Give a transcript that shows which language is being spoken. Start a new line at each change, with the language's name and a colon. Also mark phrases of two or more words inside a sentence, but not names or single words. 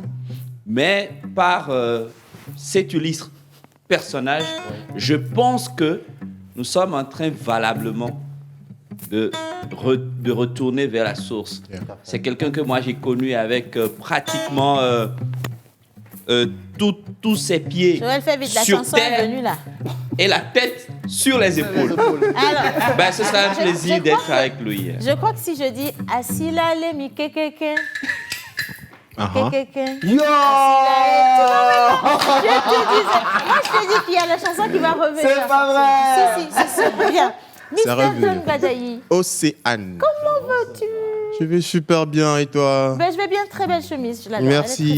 French: Mais par cet illustre personnage, je pense que nous sommes en train valablement de retourner vers la source. Yeah. C'est quelqu'un que moi j'ai connu avec pratiquement tous ses pieds Joël, fais vite, la sur chanson est terre venue là. et la tête sur les épaules. Alors, Ben, ce sera un je plaisir crois d'être que- avec lui. je crois que si je dis
Ewe: Asila le mi kekeke, Uh-huh. kekeke. Yo
French: Je te disais, moi je te dis qu'il y a la chanson qui va revenir. C'est pas vrai. Si, viens. Ça Mr. revient. John Badayi, Océane. comment vas-tu? Je vais super bien et toi? Ben, je vais bien, très belle chemise, je l'adore. Merci.